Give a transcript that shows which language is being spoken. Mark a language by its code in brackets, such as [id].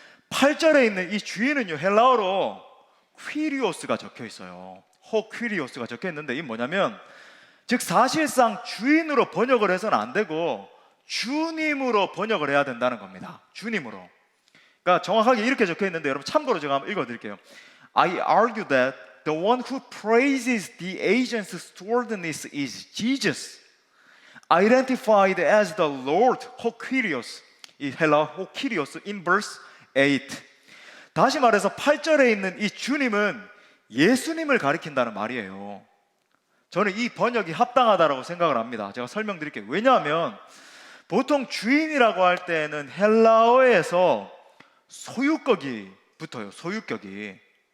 [ko] 8절에 있는 이 주인은요 헬라어로 퀴리오스가 적혀 있어요. 호 퀴리오스가 적혀 있는데 이게 뭐냐면, 즉 사실상 주인으로 번역을 해서는 안 되고 주님으로 번역을 해야 된다는 겁니다. 주님으로. 그러니까 정확하게 이렇게 적혀 있는데 여러분 참고로 제가 한번 읽어드릴게요. [en] I argue that the one who praises the agent's stewardess is Jesus, identified as the Lord 호퀴리오스. [ko] 이 헬라 호퀴리오스 [en] in verse 8. [ko] 다시 말해서 8절에 있는 이 주님은 예수님을 가리킨다는 말이에요. 저는 이 번역이 합당하다고 생각을 합니다. 제가 설명드릴게요. 왜냐하면 보통 주인이라고 할 때는 헬라어에서 소유격이 붙어요. 소유격이.